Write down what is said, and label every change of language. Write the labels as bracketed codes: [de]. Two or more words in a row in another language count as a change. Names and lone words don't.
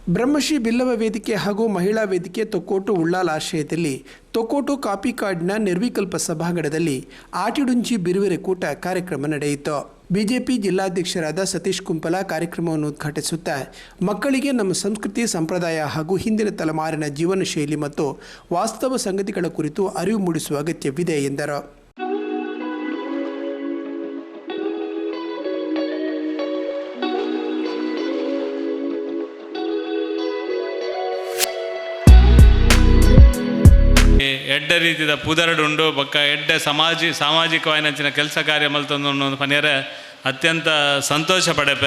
[kn] ಬ್ರಹ್ಮಶ್ರೀ ಬಿಲ್ಲವ ವೇದಿಕೆ ಹಾಗೂ ಮಹಿಳಾ ವೇದಿಕೆ ತೊಕ್ಕೋಟು ಉಳ್ಳಾಲ ಆಶ್ರಯದಲ್ಲಿ ತೊಕ್ಕೋಟು ಕಾಪಿ ಕಾರ್ಡ್ನ ನಿರ್ವಿಕಲ್ಪ ಸಭಾಂಗಣದಲ್ಲಿ ಆಟಿಡುಂಜಿ ಬಿರುವೆರೆ ಕೂಟ ಕಾರ್ಯಕ್ರಮ ನಡೆಯಿತು. ಬಿಜೆಪಿ ಜಿಲ್ಲಾಧ್ಯಕ್ಷರಾದ ಸತೀಶ್ ಕುಂಪಲ ಕಾರ್ಯಕ್ರಮವನ್ನು ಉದ್ಘಾಟಿಸುತ್ತಾ ಮಕ್ಕಳಿಗೆ ನಮ್ಮ ಸಂಸ್ಕೃತಿ ಸಂಪ್ರದಾಯ ಹಾಗೂ ಹಿಂದಿನ ತಲೆಮಾರಿನ ಜೀವನ ಶೈಲಿ ಮತ್ತು ವಾಸ್ತವ ಸಂಗತಿಗಳ ಕುರಿತು ಅರಿವು ಮೂಡಿಸುವ ಅಗತ್ಯವಿದೆ ಎಂದರು. [tcy] ಎಡ್ಡ ರೀತಿಯ ಪುದರಡುಂಡು ಬೊಕ್ಕ ಎಡ್ಡ ಸಾಮಾಜಿಕವಾಯಿನಂಚಿನ ಕೆಲಸ ಕಾರ್ಯ ಮಲ್ತೊಂದು ಪನ್ಯರ ಅತ್ಯಂತ ಸಂತೋಷ ಪಡೆಪೆ.